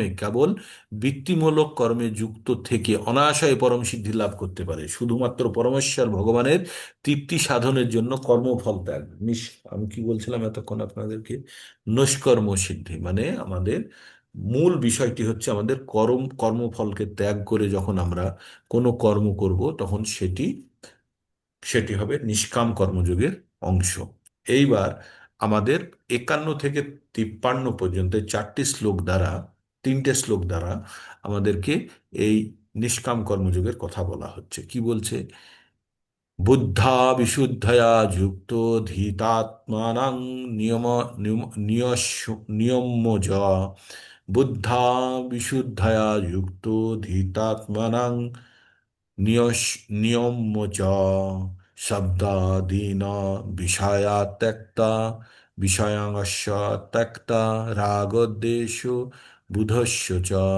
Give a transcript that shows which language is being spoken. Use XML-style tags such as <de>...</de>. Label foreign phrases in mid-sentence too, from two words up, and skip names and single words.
<bn>কেবল বৃত্তিমূলক কর্মে যুক্ত থেকে অনায়াসে পরম সিদ্ধি লাভ করতে পারে, শুধুমাত্র পরমেশ্বর ভগবানের তৃপ্তি সাধনের জন্য কর্মফল ত্যাগ আমি কি বলছিলাম এতক্ষণ আপনাদেরকে, নৈষ্কর্ম সিদ্ধি মানে আমাদের মূল বিষয়টি হচ্ছে আমাদের কর্মফলকে ত্যাগ করে যখন আমরা কোনো কর্ম করব, তখন সেটি সেটি হবে নিষ্কাম কর্মযোগের অংশ। এইবার আমাদের 51 থেকে 53 পর্যন্ত এই 4টি শ্লোক দ্বারা, 3টে শ্লোক দ্বারা আমাদেরকে এই নিষ্কাম কর্মযোগের কথা বলা হচ্ছে। কি বলছে?</bn> <sa>বুদ্ধা বিশুদ্ধয়া যুক্ত ধীতাত্মানাং নিয়ম নিয়ম্য বুদ্ধা বিশুদ্ধয়া যুক্ত ধীতাত্মানাং নিয়ম্য চ শব্দাদীন বিষয়া ত্যক্তা বিষয়াংশ ত্যক্তা রাগদ্বেষ বুধস্য চ</sa>